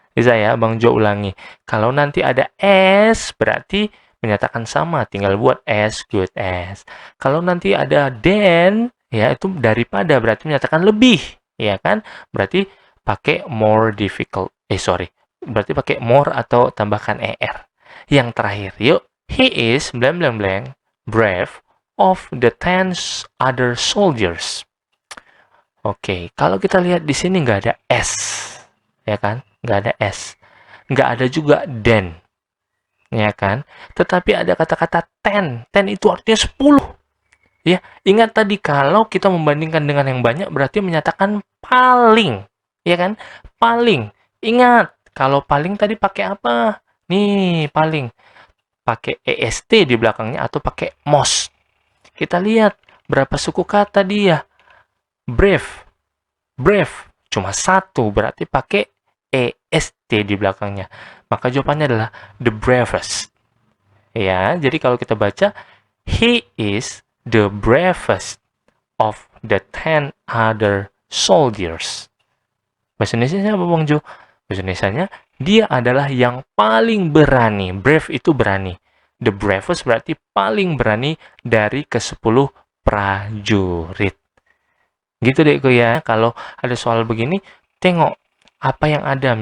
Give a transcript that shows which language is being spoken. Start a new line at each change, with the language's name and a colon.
Indonesian: Bisa ya, Bang Jo ulangi. Kalau nanti ada S, berarti menyatakan sama. Tinggal buat S, good as. Kalau nanti ada than, ya itu daripada, berarti menyatakan lebih. Ya kan? Berarti pakai more difficult. Berarti pakai more atau tambahkan er. Yang terakhir, yuk.
English: He is blank blank blank brave of the 10 other soldiers.
Indonesian: Oke, kalau kita lihat di sini nggak ada S, ya kan? Nggak ada S. Nggak ada juga than, ya kan? Tetapi ada kata-kata ten. Ten itu artinya 10. Ya, ingat tadi kalau kita membandingkan dengan yang banyak berarti menyatakan paling, ya kan? Paling. Ingat, kalau paling tadi pakai apa? Nih, paling. Pakai est di belakangnya atau pakai most. Kita lihat berapa suku kata dia. Brave. Brave. Cuma 1, berarti pakai est di belakangnya. Maka jawabannya adalah the bravest. Ya, jadi kalau kita baca,
English: he is the bravest of the 10 other soldiers.
Indonesian: Bahasa Indonesia apa, Bang Jo? Bahasa Indonesianya, dia adalah yang paling berani. Brave itu berani.
English: The bravest
Indonesian: berarti paling berani dari ke-10 prajurit. Gitu deh, ya. Kalau ada soal begini, tengok apa yang ada.